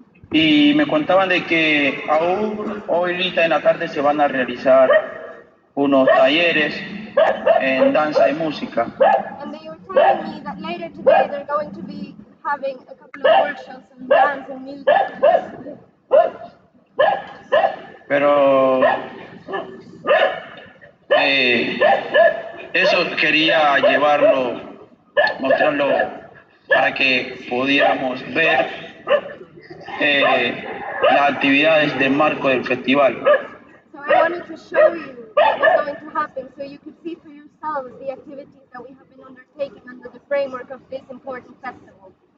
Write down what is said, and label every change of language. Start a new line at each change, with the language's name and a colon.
Spanish: Y me contaban de que aún hoy ahorita en la tarde se van a realizar unos talleres en danza y música.
English: And they were telling me that later today they're going to be having a couple of workshops on dance and music.
Spanish: Pero eso quería llevarlo, mostrarlo para que pudiéramos ver las actividades del marco del festival.
English: So I wanted to show you what was going to happen so you could see for yourselves the activities that we have been undertaking under the framework of this important festival.